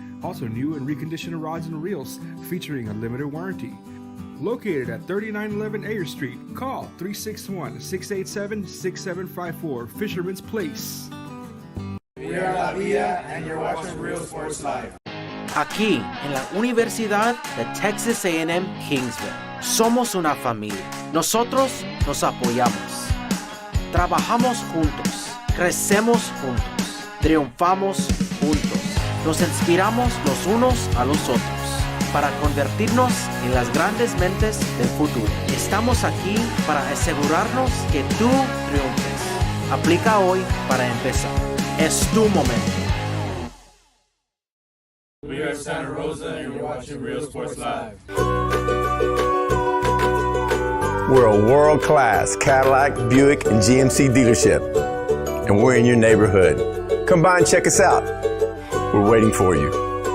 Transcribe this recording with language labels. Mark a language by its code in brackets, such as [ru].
[en] Also new and reconditioned rods and reels featuring a limited warranty. Located at 3911 Ayer Street, call 361-687-6754, Fisherman's Place. We are La Villa and you're watching Real Sports Live. [es] Aquí, en la Universidad de Texas A&M Kingsville, somos una familia. Nosotros nos apoyamos. Trabajamos juntos. Crecemos juntos. Triunfamos juntos. Nos inspiramos los unos a los otros para convertirnos en las grandes mentes del futuro. Estamos aquí para asegurarnos que tú triunfes. Aplica hoy para empezar. Es tu momento. [en] We are Santa Rosa and you're watching Real Sports Live. We're a world-class Cadillac, Buick, and GMC dealership, and we're in your neighborhood. Come by and check us out. We're waiting for you.